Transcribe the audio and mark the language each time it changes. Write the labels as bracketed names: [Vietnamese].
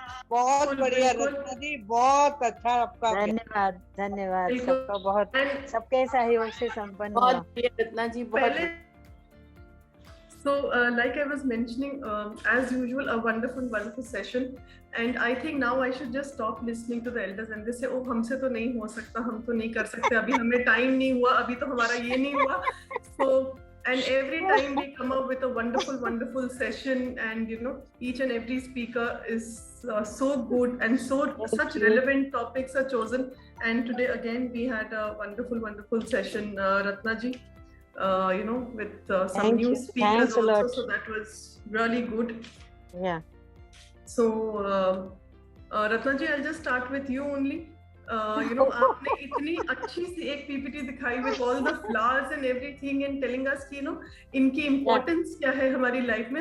[Hindi] बहुत बढ़िया रत्ना जी, बहुत अच्छा आपका। धन्यवाद सबका, बहुत सबके सहयोग से संपन्न हुआ। रत्ना जी बहुत। [English] So, like I was mentioning, as usual, a wonderful session, and I think now I should just stop listening to the elders and they say, "Oh, [Hindi] हमसे तो नहीं हो सकता, हम तो नहीं कर सकते, अभी हमें टाइम नहीं हुआ, अभी तो हमारा ये नहीं हुआ." [English] So, and every time we come up with a wonderful session, and each and every speaker is so good, and such relevant topics are chosen. And today again we had a wonderful session, Ratna ji. With some new speakers also, so that was really good. Yeah. So, Ratna ji, I'll just start with you only. [Hindi] आपने इतनी अच्छी सी एक PPT दिखाई [English] with all the flowers and everything, and telling us [Hindi] कि इनकी importance क्या है हमारी लाइफ में।